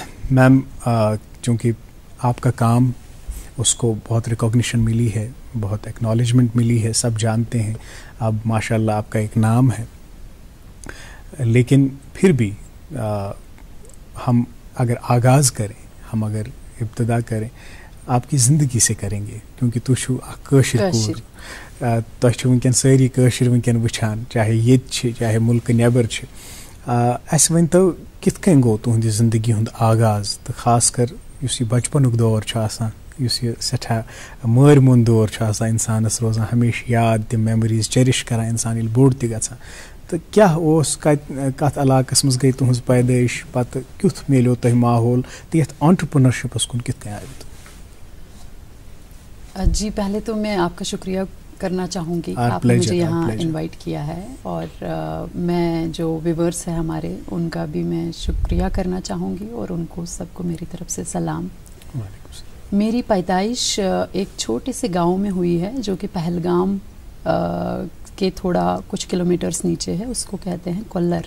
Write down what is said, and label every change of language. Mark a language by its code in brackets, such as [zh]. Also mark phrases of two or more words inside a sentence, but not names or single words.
[hi] मैम। चूँकि आपका काम, उसको बहुत रिकॉग्निशन मिली है, बहुत एक्नॉलेजमेंट मिली है, सब जानते हैं, अब माशाल्लाह आपका एक नाम है, लेकिन फिर भी हम अगर आगाज़ करें, हम अगर इब्तदा करें, आपकी ज़िंदगी से करेंगे, क्योंकि [ks] तुम कशिर कूर, तुम वनकन सारी कशिर वनकन वुछान, चाहे ये चाहे मुल्क नेबर अस वन तो कित कन गो तुहंदी ज़िंदगी हुंद आगाज़, तो खास कर युस ये बचपनुक दौर छ आसान, युस ये सठा मर मुन दौर छ आसान, इंसानस रोजान हमेशा याद, तम [en] memories cherish [ks] करान इंसान येल बोड़ त गछान। तो क्या ओस कत इलाकस मज गई तुहंज पैदाइश, पत क्युथ मिलो तह माहौल, तो यथ एंटरप्रेन्योरशिपस कुन कित कन आयु? [hi] जी, पहले तो मैं आपका शुक्रिया करना चाहूँगी, आपने मुझे यहाँ इनवाइट किया है, और मैं जो व्यूअर्स हैं हमारे, उनका भी मैं शुक्रिया करना चाहूँगी, और उनको सबको मेरी तरफ से सलाम। मेरी पैदाइश एक छोटे से गांव में हुई है जो कि पहलगाम के थोड़ा कुछ किलोमीटर्स नीचे है, उसको कहते हैं कोल्लर।